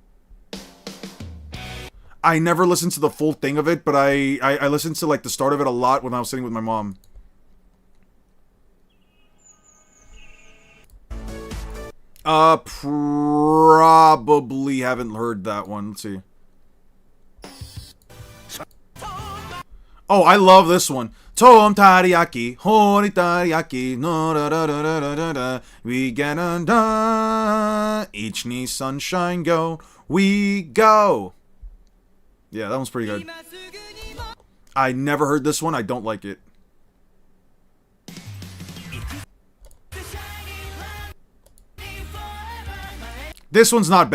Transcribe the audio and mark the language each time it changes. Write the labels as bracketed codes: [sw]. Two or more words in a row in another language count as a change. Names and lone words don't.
[en] I never listened to the full thing of it, but I listened to like the start of it a lot when I was sitting with my mom. Probably haven't heard that one. Let's see. Oh, I love this one. Tom Tariyaki, Hori Tariyaki, no da da da da da da. We get undone. Each knee sunshine go. We go. Yeah, that one's pretty good. I never heard this one. I don't like it. This one's not bad.